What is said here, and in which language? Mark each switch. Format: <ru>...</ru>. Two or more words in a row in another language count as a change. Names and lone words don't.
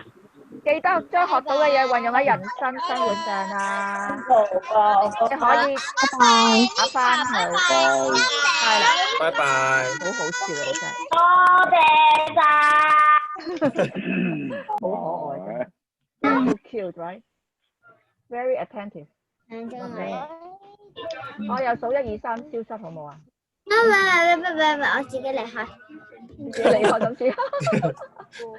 <yue>記得將學到嘅嘢運用喺人生活上啊。你可以打翻佢。係啦。拜拜。好好笑啊！真係。多謝晒。好可愛。</yue> <en>So cute, right? Very attentive。</en> <yue>我又數1、2、3消失好冇啊？唔，我自己離開。自己離開咁先。</yue>